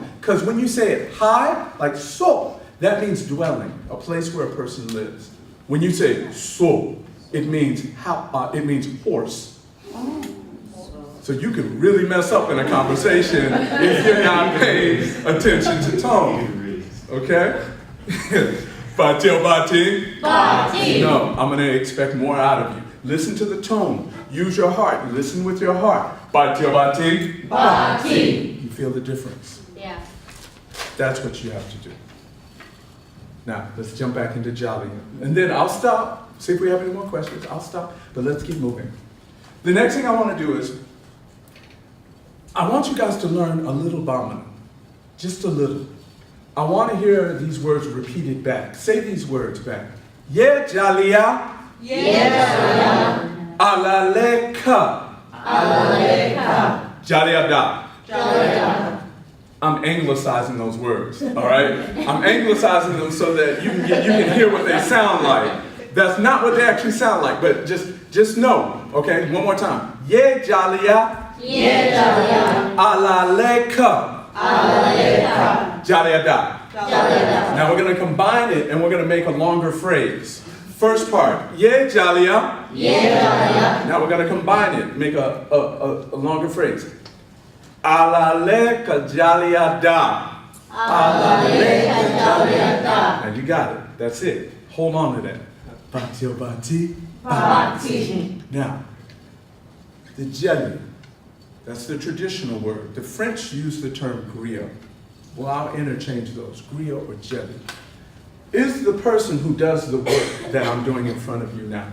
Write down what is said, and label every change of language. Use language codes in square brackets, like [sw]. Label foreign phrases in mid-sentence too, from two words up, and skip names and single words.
[en] Because when you say it high, like so, that means dwelling, a place where a person lives. When you say so, it means horse. So you can really mess up in a conversation if you're not paying attention to tone. Okay? [bm] Bati o bati? [en] Bati. No, I'm going to expect more out of you. Listen to the tone. Use your heart. Listen with your heart. Bati. Bati. You feel the difference. Yeah. That's what you have to do. Now, let's jump back into Jaliyaa. And then I'll stop. See if we have any more questions. I'll stop. But let's keep moving. The next thing I want to do is, I want you guys to learn a little Bamana. Just a little. I want to hear these words repeated back. Say these words back. Yeah, Jaliyaa. Yeah. Alaleka. Alaleka. [bm] Jaliyaa da. [en] Jaliyaa. I'm anglicizing those words, all right? I'm anglicizing them so that you can hear what they sound like. That's not what they actually sound like, but just know, okay? One more time. Yeah, Jaliyaa. Yeah, Jaliyaa. Alaleka. Alaleka. [bm] Jaliyaa da. [en] Jaliyaa. Now we're going to combine it and we're going to make a longer phrase. First part, yeah, Jaliyaa. Yeah, Jaliyaa. Now we're going to combine it, make a longer phrase. [bm] Alaleka Jaliyaa da. Alaleka Jaliyaa da. [en] And you got it. That's it. Hold on to that. Bati. Bati. Now, the jelly, that's the traditional word. The French use the term griot. Well, I'll interchange those, griot or jelly. Is the person who does the work that I'm doing in front of you now.